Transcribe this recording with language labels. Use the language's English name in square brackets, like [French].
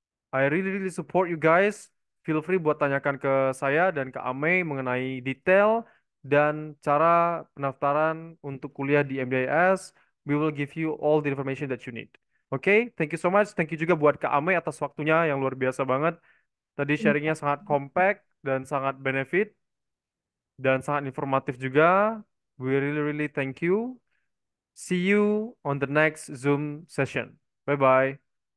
[English] I really really support you guys. [Indonesian] Feel free buat tanyakan ke saya dan ke Ame mengenai detail dan cara pendaftaran untuk kuliah di MDIS. [English] We will give you all the information that you need. [Indonesian] Oke, [English] thank you so much. Thank you [Indonesian] juga buat Kak Ame atas waktunya yang luar biasa banget. Tadi sharingnya sangat compact dan sangat benefit dan sangat informatif juga. [English] We really really thank you. See you on the next Zoom session. Bye bye.